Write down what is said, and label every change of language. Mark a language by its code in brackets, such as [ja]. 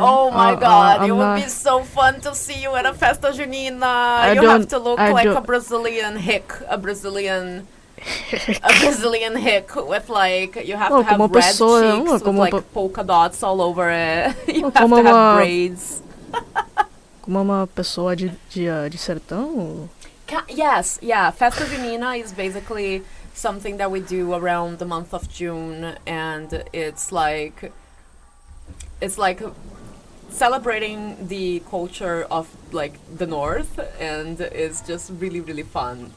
[en] Oh my God, it would be so fun to see you at a Festa Junina. You have to look like a Brazilian hick, a Brazilian hick with like, you have to have red cheeks with like polka dots all over it. You have to have braids. [pt] Como uma pessoa de sertão? [en] Yes, yeah. Festa Junina is basically something that we do around the month of June, and it's like celebrating the culture of like the north, and it's just really, really fun.